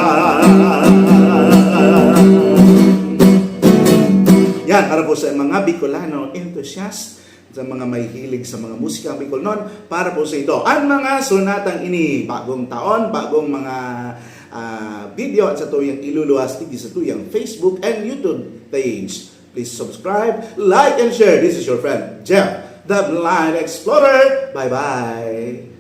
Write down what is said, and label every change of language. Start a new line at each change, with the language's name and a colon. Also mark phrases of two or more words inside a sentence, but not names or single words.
Bikol: Yan, para po sa mga Bicolano enthusiast, sa mga may hilig sa mga musika Bicolnon, para po sa ito. Ang mga sonatang ini, bagong taon, bagong mga video at sa tuyang iluluwas hindi sa tuyang
English: Facebook and YouTube page. Please subscribe, like, and share. This is your friend, Jeff, the Blind Explorer. Bye-bye!